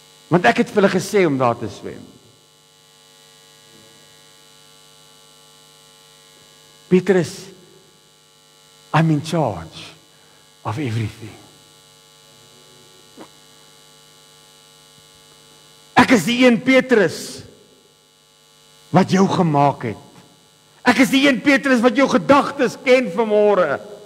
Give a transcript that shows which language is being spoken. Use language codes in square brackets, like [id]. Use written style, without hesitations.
[af] Want ek het vir hulle gesê om daar te swem. [en] Petrus, I'm in charge of everything. [af] Ek is die een Petrus wat jou gemaak het. Ek is die een Petrus wat jou gedagtes ken vanmôre.